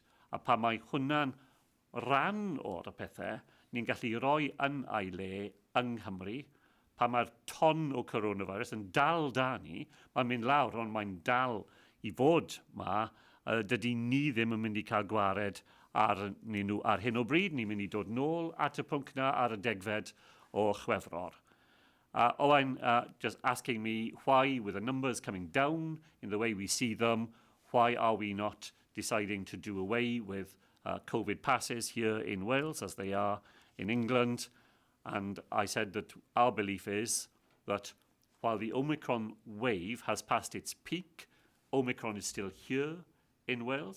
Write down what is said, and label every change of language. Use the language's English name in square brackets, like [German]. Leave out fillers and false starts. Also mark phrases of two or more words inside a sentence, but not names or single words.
[Welsh] A pa mae hwnna'n ran o'r pethau, ni'n gallu rhoi yn ei le yng Nghymru, pa mae'r ton o coronavirus yn dal da ni, mae'n mynd lawr, ond mae'n dal I fod ma, dydy ni ddim yn mynd I cael gwared arnyn nhw ar hyn o bryd. Ni'n mynd I dod nôl at y pwnc na ar y 10 o Chwefror. [English] Owain just asking me why, with the numbers coming down in the way we see them, why are we not deciding to do away with COVID passes here in Wales as they are in England? And I said that our belief is that while the Omicron wave has passed its peak, Omicron is still here in Wales.